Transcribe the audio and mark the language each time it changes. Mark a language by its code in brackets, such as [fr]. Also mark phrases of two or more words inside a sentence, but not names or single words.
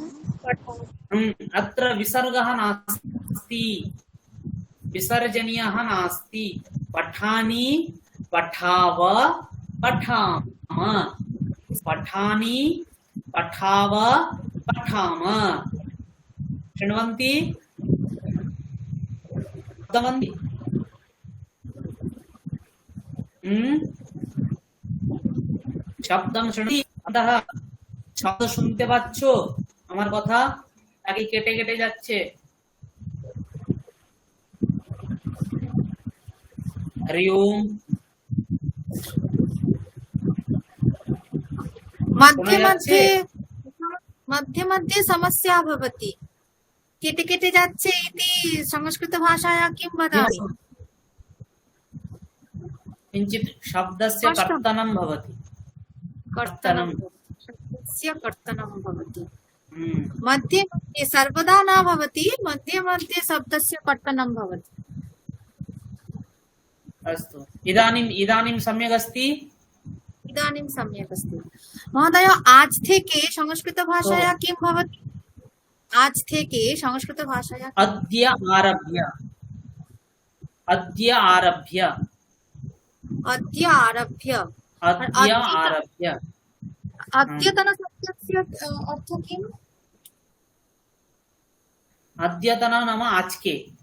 [sa] अत्र विसर्गः नास्ति, विसर्जनीयः नास्ति। पठानि, पठाव, पठाम। पठानि, पठाव, पठाम। शृण्वन्ति? श्रुतवन्ति? [bn] শব্দম শুনি অন্তঃ শব্দ শুনতে পাচ্ছো আমার কথা নাকি কেটে কেটে যাচ্ছে? [sa] हरि ओम। मध्ये [bn] শোনা যাচ্ছে? [sa] मध्ये मध्ये समस्या भवति [bn] কেটে কেটে যাচ্ছে [sa] इति संस्कृतभाषायां किं वदामि किञ्चित् शब्दस्य कष्टं। कर्तनं भवति। कर्तनं शब्दस्य कर्तनं भवति हम्म, मध्ये मध्ये सर्वदा न भवति मध्ये मध्ये शब्दस्य कर्तनं भवति अस्तु, इदानीं इदानीं सम्यक् अस्ति? इदानीं सम्यक् अस्ति महोदय [bn] আজ থেকে [sa] संस्कृत भाषाया किम भवति [bn] আজ থেকে [sa] संस्कृत भाषाया अद्य आरभ्य, अद्य आरभ्य, अद्य आरभ्य अद्य आरभ्य। अद्यतन शब्दस्य अर्थ किम् अद्यतन नाम [bn] আজ কে,